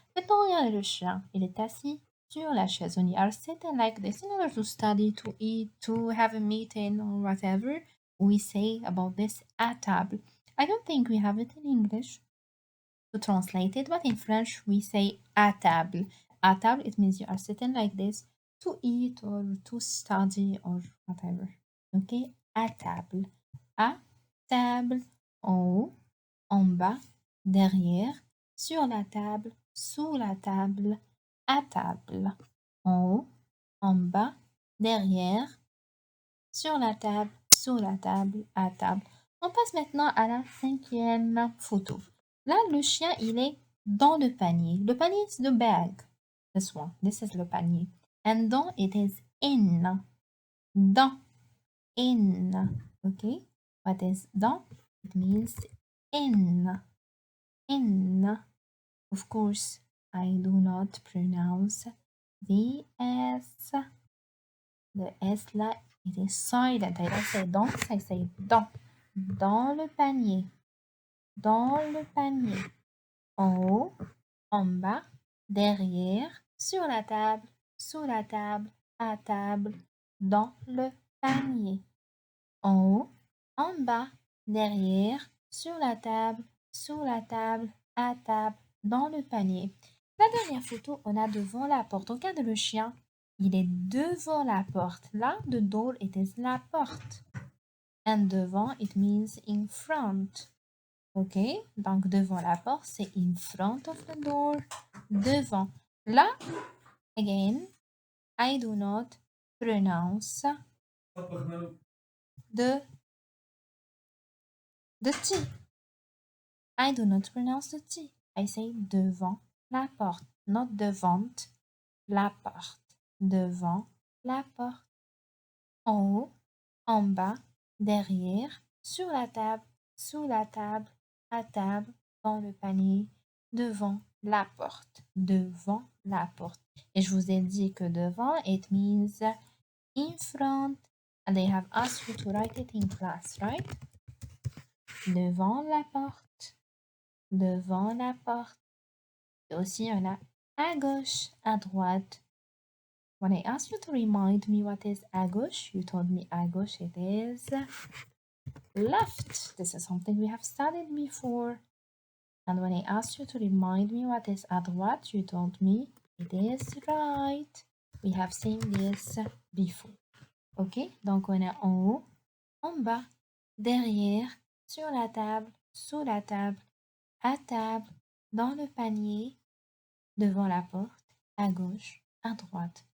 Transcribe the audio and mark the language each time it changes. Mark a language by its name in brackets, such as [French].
[French] Maintenant, regardez le chien. Il est assis sur la chaise. [English] When you are sitting like this in order to study, to eat, to have a meeting or whatever, we say about this à table. I don't think we have it in English to translate it, but in French we say à table. À table, it means you are sitting like this to eat or to study or whatever. [French] Okay, à table. À table. En haut, en bas, derrière, sur la table, sous la table, à table. En haut, en bas, derrière, sur la table, sous la table, à table. On passe maintenant à la 5e photo. Là, le chien, il est dans le panier. Le panier, c'est [English] the bag. This one. This is le panier. And dans, it is in. Dans. In. Okay? What is dans? It means in. Of course, I do not pronounce the S. [French] Le S là, [English] it is silent. I don't say dans, I say dans. [French] Dans le panier. Dans le panier. En haut, en bas, derrière, sur la table, sous la table, à table, dans le panier. En haut, en bas, derrière, sur la table, sous la table, à table, dans le panier. La dernière photo, on a devant la porte. Regarde le chien, il est devant la porte. [English] Là, the door, it is la porte. And devant, it means in front. Ok, [French] donc devant la porte, c'est [English] in front of the door. Devant. Là, again, I do not pronounce the T. I do not pronounce the T. I say devant la porte, not devant la porte. [French] Devant la porte. En haut, en bas, derrière, sur la table, sous la table, à table, dans le panier, devant la porte. Devant la porte. Et je vous ai dit que devant, [English] it means in front. And they have asked you to write it in class, right? [French] Devant la porte. Devant la porte. Et aussi, on a à gauche, à droite. [English] When I asked you to remind me what is à gauche, you told me à gauche it is left. This is something we have studied before. And when I asked you to remind me what is à droite, you told me it is right. We have seen this before. [French] Ok, donc on a en haut, en bas, derrière, sur la table, sous la table, à table, dans le panier, devant la porte, à gauche, à droite.